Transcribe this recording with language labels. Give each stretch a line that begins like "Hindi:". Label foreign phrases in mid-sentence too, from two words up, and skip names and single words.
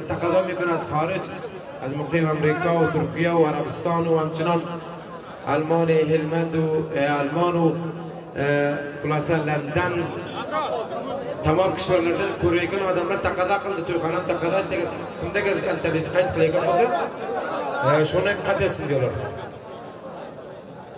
Persian: تقاضا میکنه از خارج از مقیم امریکا و ترکیه و عربستان و همچنان آلمان هلمند و آلمان و خلاصه لندن تمام کشورlardan
Uzbek: ko'rayotgan odamlar taqozo qildi to'yxonam taqozo kimdadir internet qayd qilayotgan bo'lsa shuni qatnashsin diyorlar.